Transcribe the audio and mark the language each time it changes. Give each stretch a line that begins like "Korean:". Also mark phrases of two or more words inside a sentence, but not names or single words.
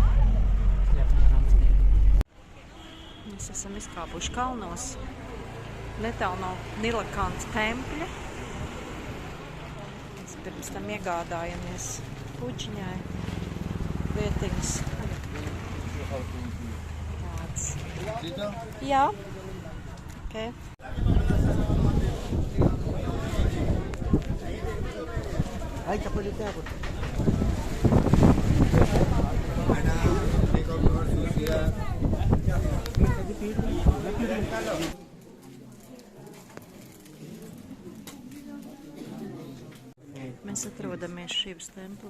Latvian: Mēs esam izkāpuši kalnos, netālu no Nilakāns tempļa. Mēs pirms tam iegādājamies puķiņai vietiņas. Tāds. Jā. Okay.
Hindi: भाई चप्पल देते हैं आपको।
Latvian: Mēs atrodamies Šivas templī.